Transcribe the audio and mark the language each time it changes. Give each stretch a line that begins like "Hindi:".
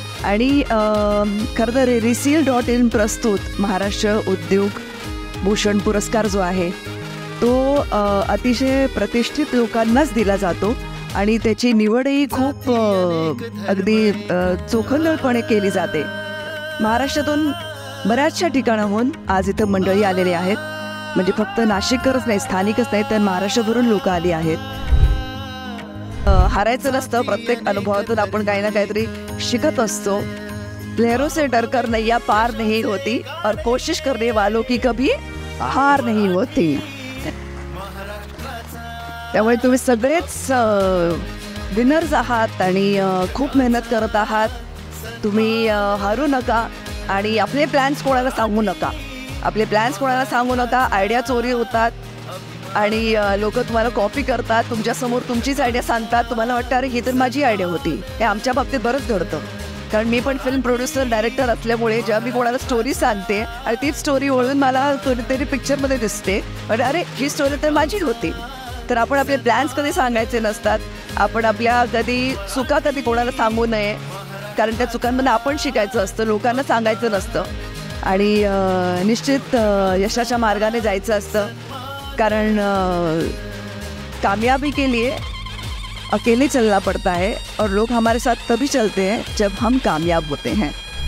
Marathi: आणि खरं तर reseal.in प्रस्तुत महाराष्ट्र उद्योग भूषण पुरस्कार जो आहे तो अतिशय प्रतिष्ठित लोकांनाच दिला जातो आणि त्याची निवडही खूप अगदी चोखंदळपणे केली जाते। महाराष्ट्रातून बऱ्याचशा ठिकाणाहून आज इथं मंडळी आलेले आहेत, म्हणजे फक्त नाशिककरच नाही, स्थानिकच नाही, तर महाराष्ट्रभरून लोक आली आहेत। हारायचं नसतं, प्रत्येक अनुभवातून आपण काही ना काहीतरी शिकत असतो।
Hindi: लहरों से डरकर नैया पार नहीं होती और कोशिश करने वालों की कभी हार नहीं होती।
Marathi: त्यामुळे तुम्ही सगळेच विनर्स आहात आणि खूप मेहनत करत आहात। तुम्ही हारू नका आणि आपले प्लॅन्स कोणाला सांगू नका, आपले प्लॅन्स कोणाला सांगू नका। आयडिया चोरी होतात आणि लोक तुम्हाला कॉपी करतात, तुमच्यासमोर तुमचीच आयडिया सांगतात, तुम्हाला वाटतं अरे ही तर माझी आयडिया होती। हे आमच्या बाबतीत बरंच घडतं, कारण मी पण फिल्म प्रोड्युसर डायरेक्टर असल्यामुळे जेव्हा मी कोणाला स्टोरी सांगते आणि तीच स्टोरी ओळखून मला कोणीतरी पिक्चरमध्ये दिसते, म्हणजे अरे ही स्टोरी तर माझी होती। तर आपण आपले प्लॅन्स कधी सांगायचे नसतात, आपण आपल्या कधी चुका कधी कोणाला सांगू नये, कारण त्या चुकांमध्ये आपण शिकायचं असतं, लोकांना सांगायचं नसतं। आणि निश्चित यशाच्या मार्गाने जायचं असतं, कारण
Hindi: कामयाबी के लिए अकेले चलना पड़ता है और लोग हमारे साथ तभी चलते हैं जब हम कामयाब होते हैं।